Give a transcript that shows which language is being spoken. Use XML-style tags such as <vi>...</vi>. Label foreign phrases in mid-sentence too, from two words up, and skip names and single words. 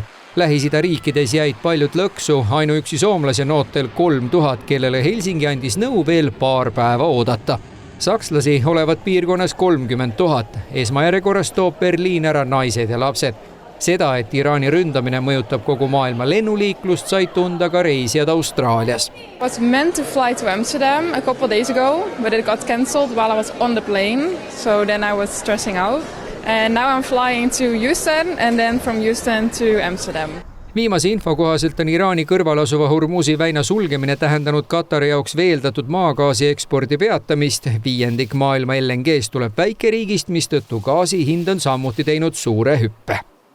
<et>Lähis-Ida riikides jäid paljud lõksu, ainuüksi soomlasi on ootel 3000, kellele Helsingi andis nõu veel paar päeva oodata. Sakslasi olevat piirkonnas 30 000. Esmajärjekorras toob Berliin ära naised ja lapsed. Seda, et Iraani ründamine mõjutab kogu maailma lennuliiklust, said tunda ka reisijad Austraalias.</et> <en>I was meant to fly to Amsterdam a couple of days ago, but it got cancelled while I was on the plane, so then I was stressing out. And now I'm flying to Houston and then from Houston to Amsterdam.</en> <et>Viimase info kohaselt on Iraani kõrval asuva Hormuzi väina sulgemine tähendanud Katari jaoks veeldatud maagaasi ekspordi peatamist. 1/5 maailma LNGs tuleb väikeriigist, mistõttu gaasi hind on samuti teinud suure hüppe.</et>